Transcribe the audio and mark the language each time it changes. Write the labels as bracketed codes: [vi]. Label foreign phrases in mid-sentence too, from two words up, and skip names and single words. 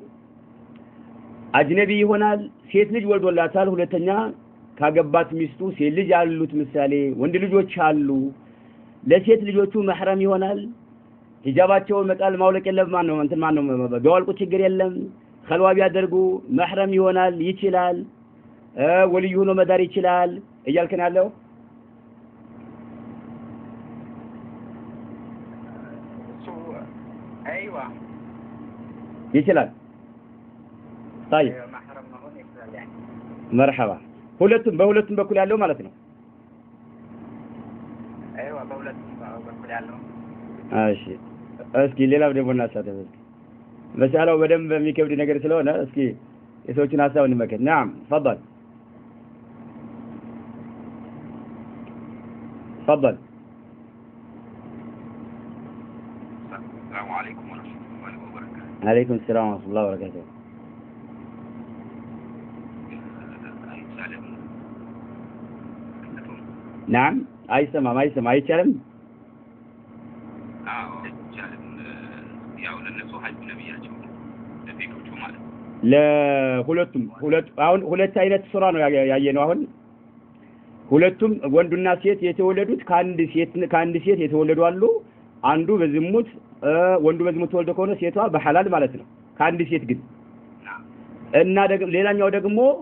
[am] አጅነቢ ይሆናል ሴት ልጅ ወልዶላታል ሁለተኛ ካገባት ሚስቱ ሴት ልጅ አሉት ምሳሌ ወንድ ልጆች አሉ ለሴት ልጆቹ መህረም ይሆናል ሂጃባቸውን መጣል ማውለቅ የለም ማን ነው ቢያወልቁ ችግር የለም ኸልዋ ቢያደርጉ መህረም ይሆናል ይችላል ወልዩ ሆኖ መዳር ይችላል እያልከን ያለው [ar] ايوه [am] ይችላል [ar] طيب [am] محرم መሆን ይችላል ያኔ مرحبا በሁለቱም በኩል ያለው ማለት ነው ايوه በሁለቱም በኩል ያለው እሺ እስኪ ሌላው ደግሞ እናሳተፍ መስአላው በደንብ የሚከብድ ነገር ስለሆነ እስኪ የሰዎችን ሐሳብ እንመከት [ar] نعم تفضل تفضل السلام عليكم ورحمة الله وبركاته. عليكم السلام ورحمة الله وبركاته. [am] نعم አይሰማ አይቻልም አይቻልም ያው ለነሱ ሀጅ ነብያቸው ለቤቶቹ ማለት ለሁለቱም አሁን ሁለት አይነት ሱራ ነው ያየነው አሁን ሁለቱም ወንዱና ሴት የተወለዱት ከአንድ ሴት የተወለዱ አሉ አንዱ በዝሙት ወንዱ በዝሙት ተወልዶ ከሆነ ሴቷ በሐላል ማለት ነው ከአንድ ሴት ግን እና ደግሞ ሌላኛው ደግሞ